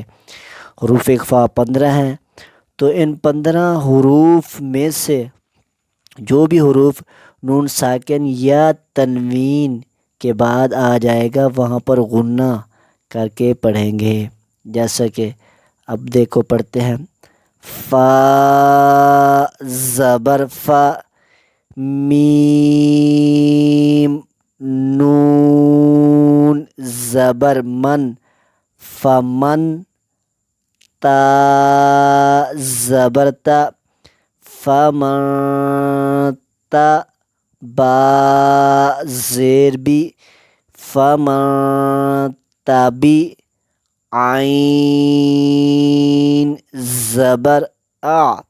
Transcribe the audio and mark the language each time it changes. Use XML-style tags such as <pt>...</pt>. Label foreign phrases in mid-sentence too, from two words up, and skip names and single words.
<ur>حروف اخفاء 15 ہیں، تو ان 15 حروف میں سے جو بھی حروف نون ساکن یا تنوین کے بعد آ جائے گا وہاں پر غنہ کر کے پڑھیں گے، جیسا کہ اب دیکھو پڑھتے ہیں فا زبر فا، میم، نون زبر من، فمن، تا زبر تا، فمن تا، با زیر بی، فمن تبی، عین زبر آ،</ur>